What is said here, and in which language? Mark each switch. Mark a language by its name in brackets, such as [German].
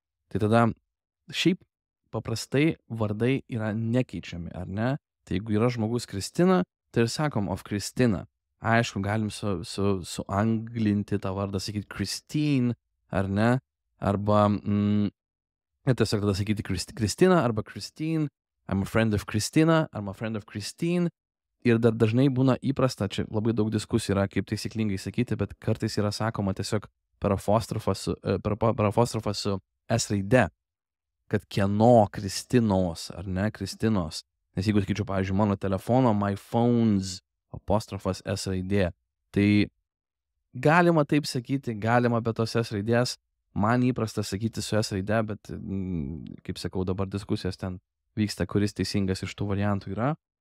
[Lithuanian] Tai tada šiaip paprastai vardai yra nekeičiami, ar ne? Tai jeigu yra žmogus Kristina, tai ir sakom of Kristina. Aišku, galim suanglinti tą vardą, sakyti Christine, ar ne? Arba tiesiog tada sakyti Kristina arba Christine. [English] I'm a friend of Kristina, I'm a friend of Christine. [Lithuanian] Ir dar dažnai būna įprasta, čia labai daug diskusijų yra, kaip taisyklingai sakyti, bet kartais yra sakoma tiesiog per apostrofą su S raide, kad kieno Kristinos, ar ne Kristinos. Nes jeigu sakyčiau, pavyzdžiui, mano telefono, my phone's, apostrofas S raidė, tai galima taip sakyti, galima be tos S raidės, man įprasta sakyti su S raide, bet, kaip sakau, dabar diskusijos ten vyksta, kuris teisingas iš tų variantų yra.